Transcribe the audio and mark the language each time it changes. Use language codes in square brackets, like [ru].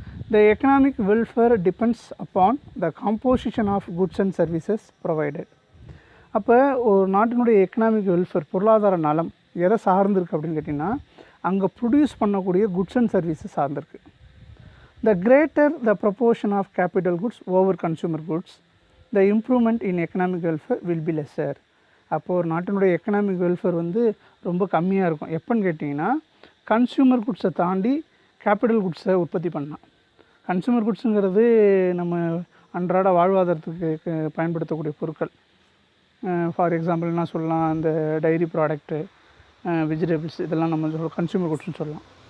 [en] The economic welfare depends upon the composition of goods and services provided. [ta] அப்போ ஒரு நாட்டினுடைய economic welfare, பொருளாதார நலம் எதை சார்ந்திருக்கு அப்படின்னு கேட்டிங்கன்னா அங்கே ப்ரொடியூஸ் பண்ணக்கூடிய goods and services சார்ந்திருக்கு. [en] The greater the proportion of capital goods over consumer goods, the improvement in economic welfare will be lesser. [ta] அப்போது ஒரு நாட்டினுடைய எக்கனாமிக் வெல்ஃபேர் வந்து ரொம்ப கம்மியாக இருக்கும். எப்போன்னு கேட்டிங்கன்னா கன்சியூமர் குட்ஸை தாண்டி கேபிட்டல் குட்ஸை உற்பத்தி பண்ணலாம். கன்சியூமர் குட்ஸுங்கிறது நம்ம அன்றாட வாழ்வாதாரத்துக்கு பயன்படுத்தக்கூடிய பொருட்கள். ஃபார் எக்ஸாம்பிள் என்ன சொல்லலாம், இந்த டைரி ப்ராடக்ட்டு, வெஜிடபிள்ஸ், இதெல்லாம் நம்ம கன்சியூமர் குட்ஸ்னு சொல்லலாம்.